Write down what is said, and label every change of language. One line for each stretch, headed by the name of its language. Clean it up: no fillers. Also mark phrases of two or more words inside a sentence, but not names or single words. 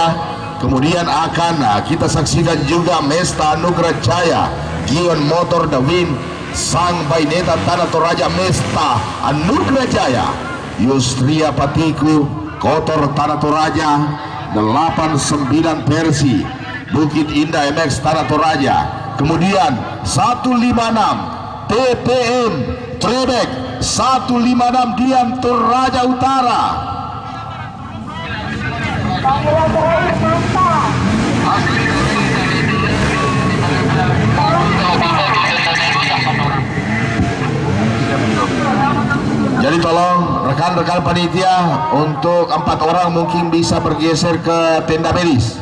Indonesian: Kemudian akan kita saksikan juga Mesta Anugrah Jaya, Gion Motor The Win, Sang Baineta Tanah Toraja Mesta Anugrah Jaya, Yustria Patiku Kotor Tanah Toraja 89 Persi Bukit Indah MX Tanah Toraja. Kemudian 156 TPM Trebek 156 Dian Toraja Utara. Jadi tolong rekan-rekan panitia untuk 4 orang mungkin bisa bergeser ke tenda medis.